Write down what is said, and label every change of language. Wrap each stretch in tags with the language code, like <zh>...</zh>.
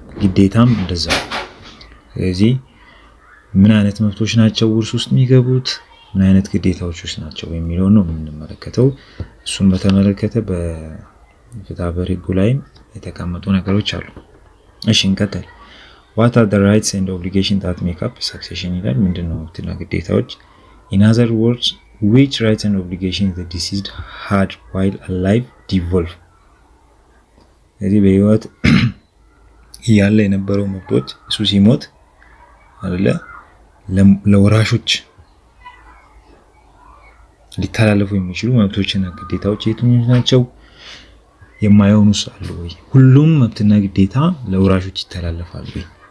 <am>ግዴታም እንደዛ። ስለዚህ ምን አይነት መብቶች ናቸው ውርስ ውስጥ የሚገቡት፣ ምን አይነት ግዴታዎች ውስጥ ናቸው የሚለው ነው የምንመለከተው። እሱን በተመለከተ በፍትሐ ብሔር ህጉ ላይም የተቀመጡ ነገሮች አሉ። እሺ እንቀጥል።</am> <en>What are the rights and obligations that make up succession</en> <am>ይላል። ምንድነው መብትና ግዴታዎች?</am> <en>In other words, which rights and obligations the deceased had while alive devolve?</en> <am>ስለዚህ በህይወት ያለ የነበረው መብቶች እሱ ሲሞት አይደለ ለወራሾች ሊተላለፉ የሚችሉ መብቶችና ግዴታዎች የትኞቹ ናቸው? የማይሆኑስ አሉ ወይ? ሁሉም መብትና ግዴታ ለወራሾች ይተላለፋሉ ወይ?</am>